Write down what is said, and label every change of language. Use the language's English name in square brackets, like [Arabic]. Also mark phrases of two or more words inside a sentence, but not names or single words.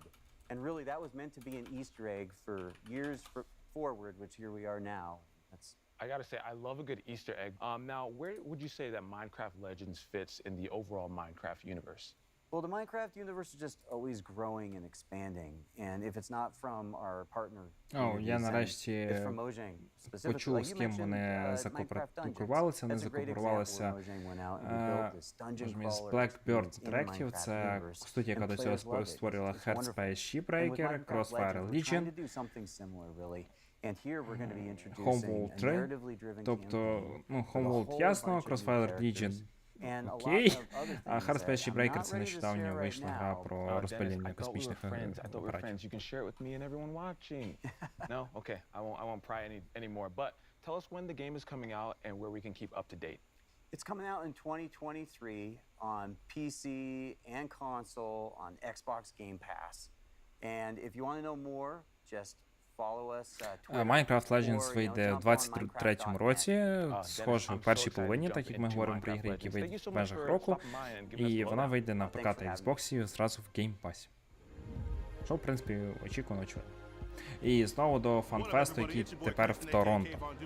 [English] And really, that was meant to be an Easter egg for years forward, which here we are now. I gotta say, I love a good Easter egg. Now, where would you say that Minecraft Legends fits in the overall Minecraft universe? Well, the Minecraft universe is just always growing and expanding, and if it's not from our partner, [Ukrainian] Я нарешті почув, з ким вони закооперувалися. Вони закооперувалися з Blackbird Interactive, це студія, яка до цього створювала Heartspace Shipbreaker, Crossfire Legion, Homeworld 3, тобто, Homeworld ясно, Crossfire Legion окей, а Heartspace Shipbreaker — це нещодавно вийшла гра про розпилення космічних апаратів. [English] No? Okay, I won't pry any more, but tell us when the game is coming out and where we can keep up to date. It's coming out in 2023 on PC and console on Xbox Game Pass. And if you want to know more, just [Ukrainian] Minecraft Legends вийде в 23-му році, схоже, в першій половині, так як ми говоримо про ігри, які вийдуть в межах року, і вона вийде на ПК та Xbox зразу в Game Pass. Що, в принципі, очікувано. І знову до фанфесту, який тепер в Торонто.